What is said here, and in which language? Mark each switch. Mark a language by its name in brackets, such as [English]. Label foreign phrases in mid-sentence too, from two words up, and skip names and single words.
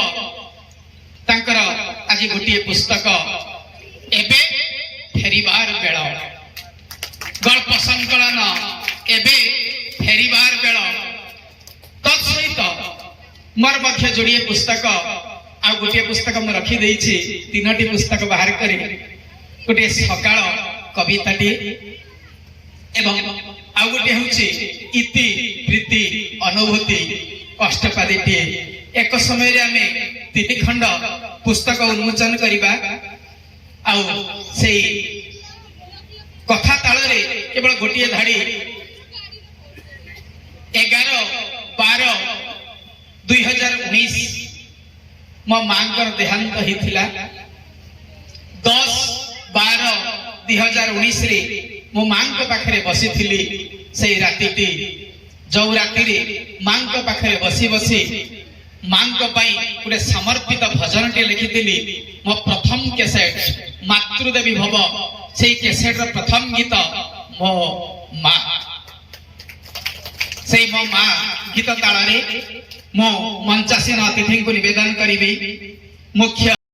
[Odia] ତାଙ୍କର ଆଜ ଗୋଟିଏ ପୁସ୍ତକ ଏବେ ଫେରିବାର ବେଳ, ଗଳ୍ପ ସଂକଳନ ଏବେ ଫେରିବାର ବେଳ। ତତ୍ସହିତ ମୋର ମଧ୍ୟ ଯୋଡ଼ିଏ ପୁସ୍ତକ ଆଉ ଗୋଟେ ପୁସ୍ତକ ମୁଁ ରଖି ଦେଇଛି। ତିନୋଟି ପୁସ୍ତକ ବାହାର କରେ ଗୋଟେ ସକାଳ କବିତାଟି ଏବଂ ଆଉ ଗୋଟେ ହେଉଛି ଇତି ପ୍ରୀତି ଅନୁଭୂତି ଅଷ୍ଟପଦୀଟି। ଏକ ସମୟ ରେ ଆମେ 3 ଖଣ୍ଡ ପୁସ୍ତକ ଉନ୍ମୋଚନ କରିବା। ଆଉ ସେଇ କଥା ତାଳ ରେ କେବଳ ଗୋଟେ ଧାଡ଼ି 11/12/2019 ମୋ ମାଙ୍କର ଦେହାନ୍ତ ହେଲା। 10/12/2019 ରେ ମୋ ମାଙ୍କ ପାଖରେ ବସି ଥିଲି। ସେ ରାତିଟି ଯୋ ରାତି ରେ ମାଙ୍କ ପାଖରେ ବସି ବସି ମାଙ୍କ ପାଇଁ ଗୋଟେ ସମର୍ପିତ ଭଜନ ଟେ ଲେଖିଥିଲି। ମୋ ପ୍ରଥମ କ୍ୟାସେଟ ମାତୃଦେବୀ ଭବ ସେ କ୍ୟାସେଟ ର ପ୍ରଥମ ଗୀତ ମୋ ମା। ସେ ମୋ ମା ଗୀତ ତାଳରେ ମୋ ମଞ୍ଚାସୀନ ଅତିଥି ଙ୍କୁ ନିବେଦନ କରେ। मुख्य